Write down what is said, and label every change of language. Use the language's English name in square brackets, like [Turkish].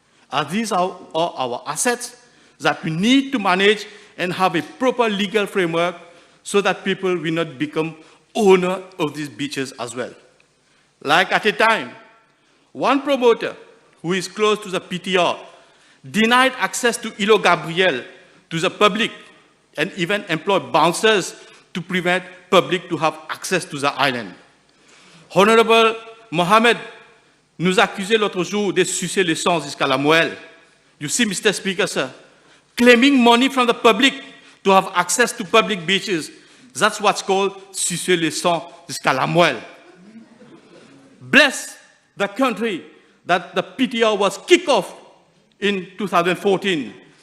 [English] As these are our assets that we need to manage and have a proper legal framework so that people will not become owner of these beaches as well. Like at a time, one promoter who is close to the PTR denied access to Îlot Gabriel to the public and even employed bouncers to prevent public to have access to the island. [French] Honorable Mohamed nous accusait l'autre jour de sucer le sang jusqu'à la moelle. [English] You see, Mr. Speaker, sir, claiming money from the public to have access to public beaches, that's what's called sucer le sang jusqu'à la moelle. Bless the country that the PTR was kicked off in 2014.